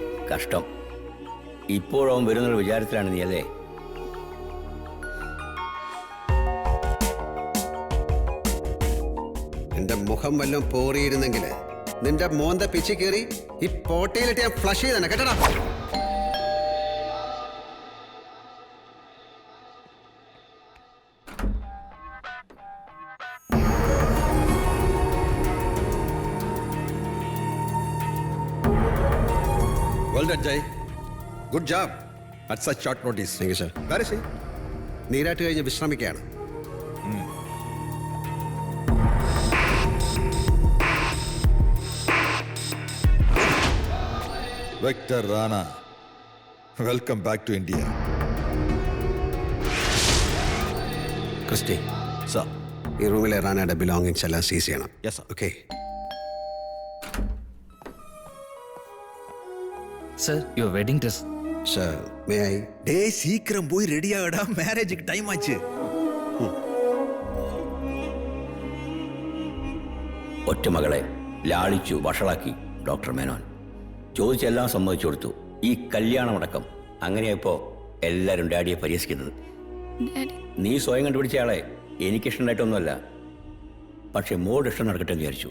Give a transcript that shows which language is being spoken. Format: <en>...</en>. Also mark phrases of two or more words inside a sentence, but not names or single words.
<ml>കഷ്ടം. ഇപ്പോഴവൻ വരുന്നൊരു വിചാരത്തിലാണ് നീ അല്ലേ? എന്റെ മുഖം വല്ലതും പോറിയിരുന്നെങ്കിൽ നിന്റെ മോന്ത പിച്ചി കയറി ഈ പോട്ടയിലിട്ട് ഞാൻ ഫ്ലഷ് ചെയ്താണ് കേട്ടടാ.</ml> <en>Well done, Jay. Good job at such short notice. Thank you, sir. Where is he?</en> <ml>നീരാട്ട് കഴിഞ്ഞ് വിശ്രമിക്കുകയാണ്.</ml> <en>Victor Rana. Welcome back to India.</en> <ml>ക്രിസ്റ്റി,</ml> <en>Sir.</en> <ml>ഈ റൂമിലെ റാനയുടെ ബിലോങ്ങിങ്സ് എല്ലാം സീസ് ചെയ്യണം.</ml> <en>Yes, sir.</en> <ml>ഓക്കെ.</ml> <en>sir your wedding dress. sir, may I?</en> <ta>டேய் சீக்கிரம் போய் ரெடி ஆகடா, மேரேஜுக்கு டைம் ஆச்சு.</ta> <ml>ഒറ്റമകളെ ലാളിച്ചു വഷളാക്കി ഡോക്ടർ മേനോൻ. ചോദിച്ചെല്ലാം സമ്മതിച്ചു കൊടുത്തു. ഈ കല്യാണമടക്കം. അങ്ങനെയപ്പോൾ എല്ലാവരും ഡാഡിയെ പരിഹസിക്കുന്നത്. ഡാഡി, നീ സ്വയം കണ്ടുപിടിച്ച ആളെ എനിക്കിഷ്ടമുണ്ടായിട്ടൊന്നുമല്ല. പക്ഷെ മോളുടെ ഇഷ്ടം നടക്കട്ടെ എന്ന് വിചാരിച്ചു.</ml>